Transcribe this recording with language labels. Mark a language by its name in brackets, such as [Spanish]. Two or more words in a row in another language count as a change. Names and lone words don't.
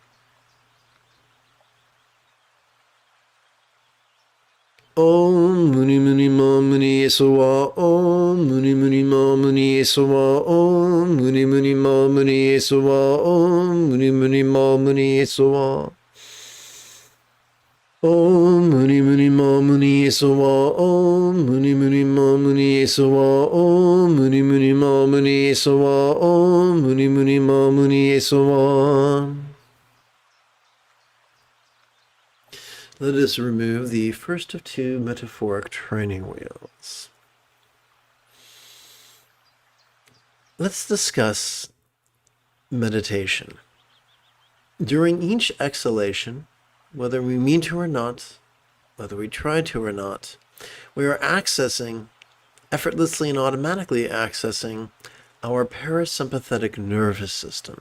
[Sanskrit] Om Muni Muni Ma Muni Yesuwa, Om Muni Muni Ma Muni Yesuwa, Om Muni Muni Ma Muni Yesuwa, Om Muni Muni Ma Muni Yesuwa. Om Muni Muni Ma Muni Esawa. Om Muni Muni Ma Muni Esawa. Om Muni Muni Ma Muni Esawa. Om Muni Muni Ma Muni Esawa. [English] Let us remove the first of two metaphoric training wheels. Let's discuss meditation. During each exhalation, whether we mean to or not, whether we try to or not, we are accessing, effortlessly and automatically accessing, our parasympathetic nervous system.